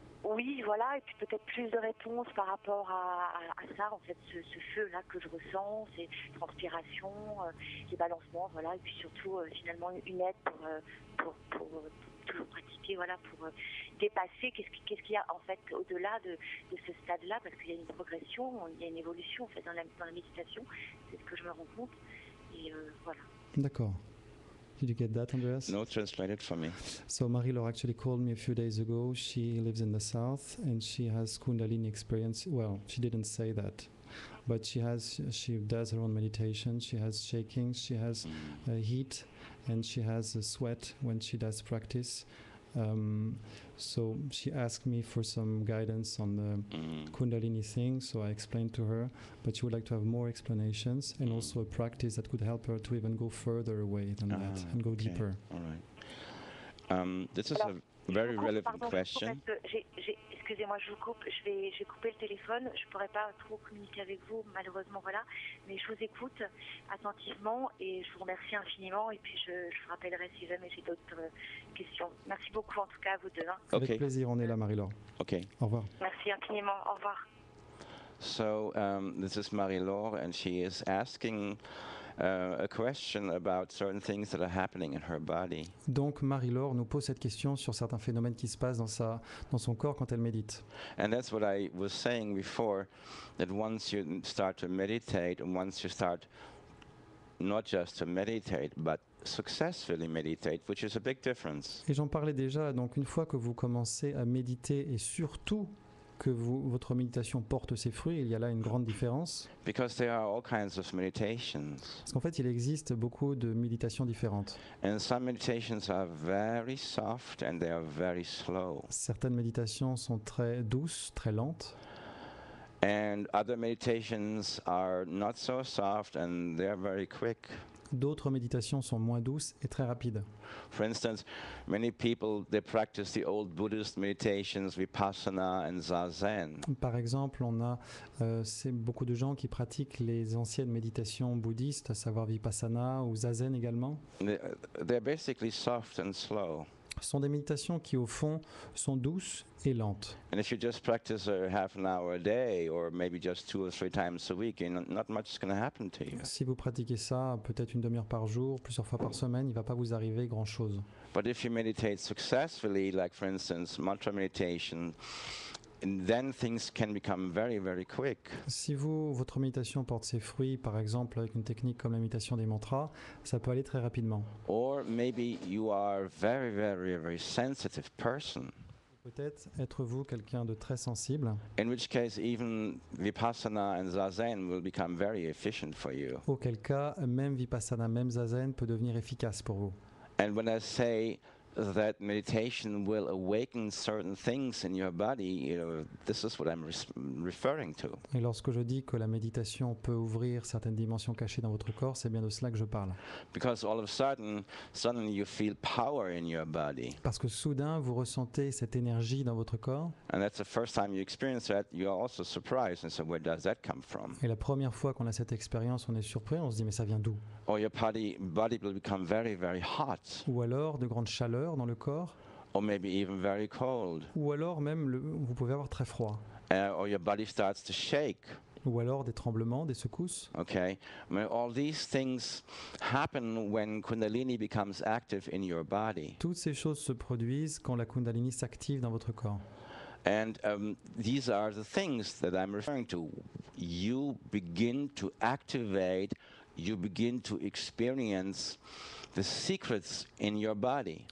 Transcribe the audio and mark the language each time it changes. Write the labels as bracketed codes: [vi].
[fr] Oui, voilà, et puis peut-être plus de réponses par rapport à ça, en fait, ce feu-là que je ressens, ces transpirations, les balancements, voilà, et puis surtout, finalement, une aide pour toujours pratiquer, voilà, pour dépasser, qu'est-ce qu'il y a, en fait, au-delà de ce stade-là, parce qu'il y a une progression, il y a une évolution, en fait, dans la méditation, c'est ce que je me rends compte, et voilà. D'accord. [en] Did you get that, Andreas? No, translate it for me. So Marie-Laure actually called me a few days ago. She lives in the south and she has Kundalini experience. Well, she didn't say that, but she does her own meditation. She has shaking, she has heat, and she has sweat when she does practice. So she asked me for some guidance on the Kundalini thing, so I explained to her, but she would like to have more explanations and also a practice that could help her to even go further away than that and go deeper. All right. This is a very relevant question. [fr] Excusez-moi, je vous coupe, je vais couper le téléphone, je ne pourrai pas trop communiquer avec vous, malheureusement, voilà, mais je vous écoute attentivement et je vous remercie infiniment, et puis je vous rappellerai si jamais j'ai d'autres questions. Merci beaucoup en tout cas à vous deux. Hein. [en] Okay. [fr] Avec plaisir, on est là, Marie-Laure. [en] Okay. [fr] Au revoir. Merci infiniment, au revoir. [en] So this is Marie-Laure, and she is asking a question about certain things that are happening in her body. [fr] Donc Marie-Laure nous pose cette question sur certains phénomènes qui se passent dans son corps quand elle médite. [en] And that's what I was saying before, that once you start to meditate, and once you start not just to meditate, but successfully meditate, which is a big difference. [fr] Et j'en parlais déjà, donc une fois que vous commencez à méditer et surtout que votre méditation porte ses fruits, il y a là une grande différence. [en] Because there are all kinds of meditations. [fr] Parce qu'en fait, il existe beaucoup de méditations différentes. [en] And some meditations are very soft and they are very slow. [fr] Certaines méditations sont très douces, très lentes. [en] And other meditations are not so soft and they are very quick. [fr] D'autres méditations sont moins douces et très rapides. [en] For instance, many people, they practice the old Buddhist meditations, Vipassana and Zazen. [fr] Par exemple, c'est beaucoup de gens qui pratiquent les anciennes méditations bouddhistes, à savoir Vipassana ou Zazen également. [en] They're basically soft and slow. [fr] Ce sont des méditations qui, au fond, sont douces et lentes. [en] And if you just practice half an hour a day, or maybe just 2 or 3 times a week, not much is going to happen to you. [fr] Si vous pratiquez ça peut-être une demi-heure par jour, plusieurs fois par semaine, il ne va pas vous arriver grand-chose. [en] But if you meditate successfully, like for instance, mantra meditation, and then things can become very, very quick. [fr] Si votre méditation porte ses fruits, par exemple avec une technique comme la méditation des mantras, ça peut aller très rapidement. [en] Or maybe you are a very, very, very sensitive person. [fr] Peut-être êtes-vous quelqu'un de très sensible, [en] In which case, even Vipassana and Zazen will become very efficient for you. [fr] auquel cas même Vipassana, même Zazen peut devenir efficace pour vous. [en] And when I say that meditation will awaken certain things in your body, this is what I'm referring to. [fr] Et lorsque je dis que la méditation peut ouvrir certaines dimensions cachées dans votre corps, c'est bien de cela que je parle. [en] Because all of a sudden, suddenly you feel power in your body. [fr] Parce que soudain, vous ressentez cette énergie dans votre corps. [en] And that's the first time you experience that, you're also surprised and say, where does that come from? [fr] Et la première fois qu'on a cette expérience, on est surpris, on se dit mais ça vient d'où? [en] Or your body will become very, very hot. [fr] Ou alors de grandes chaleurs dans le corps, [en] Or maybe even very cold. [fr] ou alors même vous pouvez avoir très froid, [en] Or your body starts to shake. [fr] ou alors des tremblements, des secousses. [en] Okay, all these things happen when Kundalini becomes active in your body. [fr] Toutes ces choses se produisent quand la Kundalini s'active dans votre corps. [en] And these are the things that I'm referring to. You begin to activate, you begin to experience the secrets in your body.